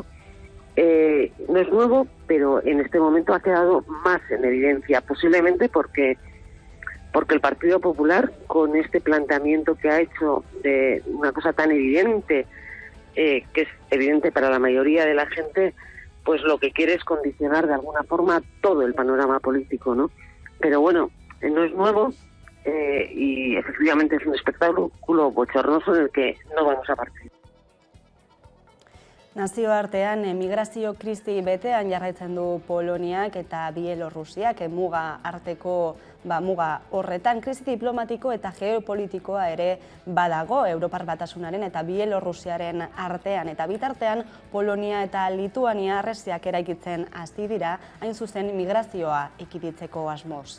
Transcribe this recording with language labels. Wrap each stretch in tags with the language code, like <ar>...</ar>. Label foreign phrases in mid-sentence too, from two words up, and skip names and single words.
<es>No es nuevo, pero en este momento ha quedado más en evidencia, posiblemente porque el Partido Popular, con este planteamiento que ha hecho de una cosa tan evidente, que es evidente para la mayoría de la gente, pues lo que quiere es condicionar de alguna forma todo el panorama político, ¿no? Pero bueno, no es nuevo y efectivamente es un espectáculo bochornoso en el que no vamos a participar.</es> <eu>Nazioartean migrazio krisi betean jarraitzen du Poloniak eta Bielorrusiak muga arteko muga horretan krisi diplomatiko eta geopolitikoa ere badago Europar Batasunaren eta Bielorrusiaren artean eta bitartean Polonia eta Lituania harresiak eraikitzen hasi dira hain zuzen migrazioa ekiditzeko asmoz.</eu>